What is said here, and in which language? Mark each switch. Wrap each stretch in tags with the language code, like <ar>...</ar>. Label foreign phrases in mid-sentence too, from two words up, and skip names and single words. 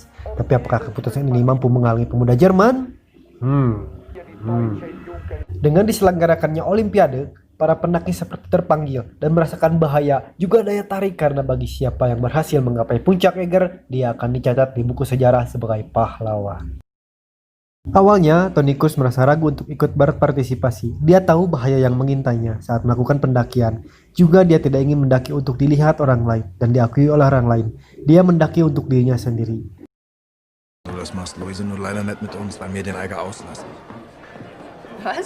<id>Tapi apakah keputusan ini mampu menghalangi pemuda Jerman? Dengan diselenggarakannya Olimpiade, para pendaki seperti terpanggil dan merasakan bahaya, juga daya tarik karena bagi siapa yang berhasil menggapai puncak Eiger, dia akan dicatat di buku sejarah sebagai pahlawan. Awalnya, Tony Kursch merasa ragu untuk ikut berpartisipasi. Dia tahu bahaya yang mengintainya saat melakukan pendakian. Juga dia tidak ingin mendaki untuk dilihat orang lain dan diakui oleh orang lain. Dia mendaki untuk dirinya sendiri.</id> <de>Das machst Luise nur leider nicht mit uns, weil wir den Eiger auslassen. Was?</de>